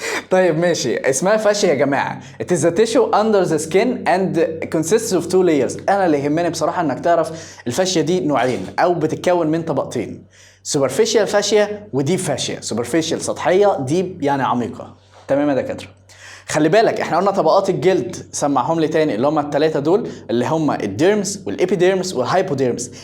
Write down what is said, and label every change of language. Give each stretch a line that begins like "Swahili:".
Arabic: طيب ماشي، اسمها فاشيه يا جماعه.
English: It is a tissue under the skin and consists of two layers.
Arabic: انا اللي يهمني بصراحه انك تعرف الفاشيه دي نوعين او بتتكون من طبقتين، superficial فاشيه وديب فاشيه. superficial سطحيه، ديب يعني عميقه، تمام يا دكاتره؟ خلي بالك احنا قلنا طبقات الجلد، سمعهم لي تاني، اللي هم الثلاثه دول، اللي هم الديرمس والابيديرمس والهايبوديرمس.